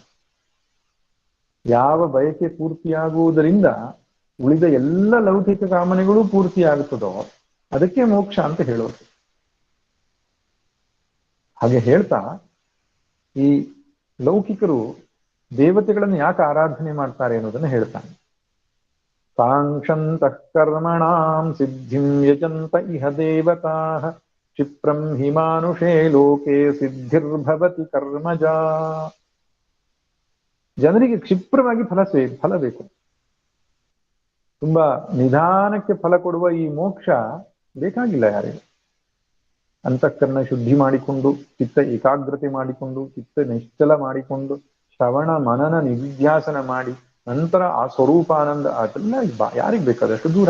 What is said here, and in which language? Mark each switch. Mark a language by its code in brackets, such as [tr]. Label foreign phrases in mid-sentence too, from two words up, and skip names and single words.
[kn] ಯಾವ ಬಯಕೆ ಪೂರ್ತಿಯಾಗುವುದರಿಂದ ಉಳಿದ ಎಲ್ಲ ಲೌಕಿಕ ಕಾಮನೆಗಳು ಪೂರ್ತಿಯಾಗುತ್ತದೋ ಅದಕ್ಕೆ ಮೋಕ್ಷ ಅಂತ ಹೇಳೋದು. ಹಾಗೆ ಹೇಳ್ತಾ, ಈ ಲೌಕಿಕರು ದೇವತೆಗಳನ್ನು ಯಾಕೆ ಆರಾಧನೆ ಮಾಡ್ತಾರೆ ಅನ್ನೋದನ್ನ ಹೇಳ್ತಾನೆ. [sa] ಕಾಂಕ್ಷಂತಃ ಕರ್ಮಣಾಂ ಸಿದ್ಧಿಂ ಯಜಂತ ಇಹ ದೇವತಾಃ ಕ್ಷಿಪ್ರಂ ಹಿ ಮಾನುಷೇ ಲೋಕೆ ಸಿದ್ಧಿರ್ಭವತಿ ಕರ್ಮಜಾ. [kn] ಜನರಿಗೆ ಕ್ಷಿಪ್ರವಾಗಿ ಫಲ ಬೇಕು. ತುಂಬಾ ನಿಧಾನಕ್ಕೆ ಫಲ ಕೊಡುವ ಈ ಮೋಕ್ಷ ಬೇಕಾಗಿಲ್ಲ ಯಾರಿಗೆ. ಅಂತಃಕರಣ ಶುದ್ಧಿ ಮಾಡಿಕೊಂಡು, ಚಿತ್ತ ಏಕಾಗ್ರತೆ ಮಾಡಿಕೊಂಡು, ಚಿತ್ತ ನಿಶ್ಚಲ ಮಾಡಿಕೊಂಡು, ಶ್ರವಣ ಮನನ ನಿಧಿಧ್ಯಾಸನ ಮಾಡಿ ನಂತರ ಆ ಸ್ವರೂಪಾನಂದ ಅದೆಲ್ಲ ಯಾರಿಗೆ ಬೇಕಾದಷ್ಟು ದೂರ.